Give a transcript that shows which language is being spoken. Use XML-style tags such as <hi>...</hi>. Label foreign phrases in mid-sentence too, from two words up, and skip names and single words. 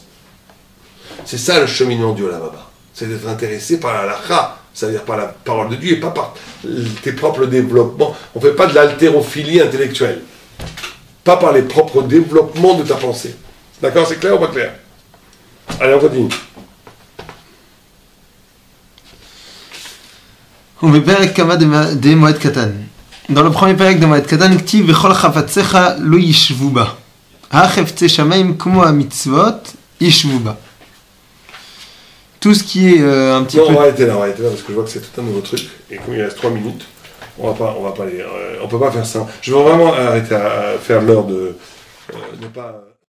<fr>C'est ça le cheminement du</fr> <he>עולם הבא.</he> <fr>C'est d'être intéressé par la halakha, c'est-à-dire par la parole de Dieu et pas par tes propres développements. On ne fait pas de l'haltérophilie intellectuelle. Pas par les propres développements de ta pensée. D'accord, c'est clair ou pas clair? Allez, on continue.</fr> <he>ובפרק כמה דמועד קטן.</he> <fr>Dans le premier</fr> <he>פרק דמועד קטן, כתיב וכל חפציך לא ישבו בה. החפצי שמיים כמו המצוות ישבו בה.</he> <fr>tout ce qui est un petit Non, peu... on va arrêter là, parce que je vois que c'est tout un nouveau truc, et comme il reste 3 minutes, on va pas aller, on peut pas faire ça. Je veux vraiment arrêter à faire l'heure de ne pas...</fr>